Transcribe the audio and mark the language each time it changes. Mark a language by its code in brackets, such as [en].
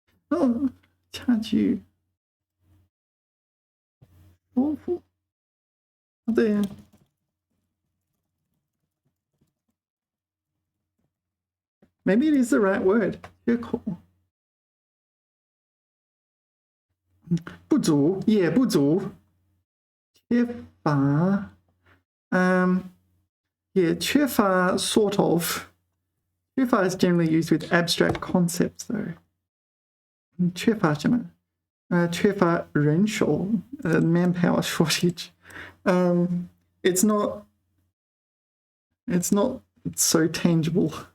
[en] Oh, 差距 shortfall. There. Maybe it is the right word. [zh] 缺口. 不足也不足，缺乏，也缺乏 [en] sort of. 缺乏 is generally used with abstract concepts though. [zh] 缺乏什么？缺乏人手 [en] manpower shortage. It's not so tangible.